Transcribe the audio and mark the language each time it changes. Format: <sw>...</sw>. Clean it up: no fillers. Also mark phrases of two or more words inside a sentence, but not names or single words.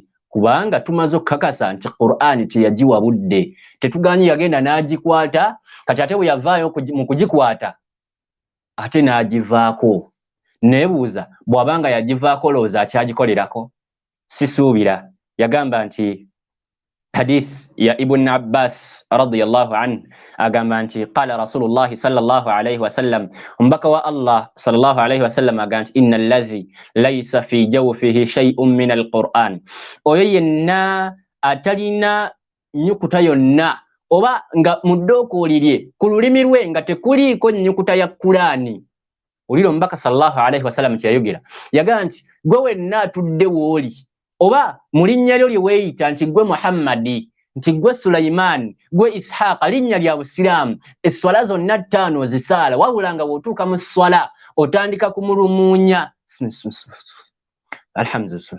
<lg>Kubanga tumaze okukakasa nti Qur'ani teyagiwa budde. Tetuganye yagenda n'agikwata kati ate bwe yavaayo mu kugikwata ate n'agivaako. Neebuuza bw'abanga yagivaako lowooza akyagikolerako? Sisuubira. Yagamba nti hadith ya Ibn Abbas</lg> <ar>رضي الله عنه</ar> <lg>agamba nti</lg> <ar>قال رسول الله صلى الله عليه وسلم,</ar> <lg>mbaka wa Allah</lg> <ar>صلى الله عليه وسلم</ar> <lg>agamba nti</lg> <ar>إن الذي ليس في جوفه شيء من القرآن,</ar> <lg>oyo yenna atalina nnyukuta yonna oba nga mu ddookooli lye ku lulimi lwe nga tekuliiko nnyukuta ya Qur'ani. Oliro mbaka</lg> <ar>صلى الله عليه وسلم</ar> <lg>kyayogera yagamba nti gwe wenna atudde wooli oba mu linnya lyo lye weeyita nti gwe Muhammadi, nti gwe Sulaiman, gwe Ishaqa, linnya lya Busiraamu, esswala zonna 5 ozisaala, wabula nga bw'otuuka mu sswala otandika kumulumuunya alhamdulillah.</lg>